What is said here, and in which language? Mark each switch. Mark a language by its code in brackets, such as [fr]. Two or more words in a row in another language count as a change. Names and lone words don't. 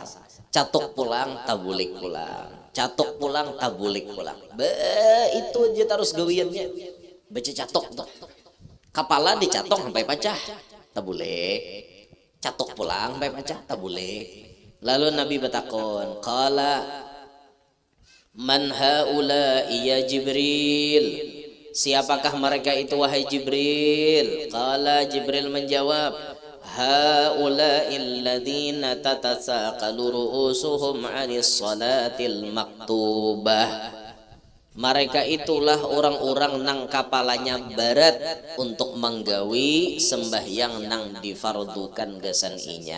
[bjn] Catok pulang, tabulik pulang. Catok pulang, tabulik pulang. Itu aja terus gawiannya. Baca catok tuh. Kepala dicatok sampai pacah, tabulik. Catok pulang sampai pacah, tabulik. Lalu Nabi bertakon, [ar] قال من هؤلاء يا جبريل? [id] Siapakah mereka itu wahai Jibril? Qala Jibril menjawab, [ar] هؤلاء الذين تتثاقل رؤوسهم عن الصلاة المكتوبة. [bjn] Mereka itulah orang-orang nang kapalanya barat untuk menggawi sembahyang nang difardukan gasan inya.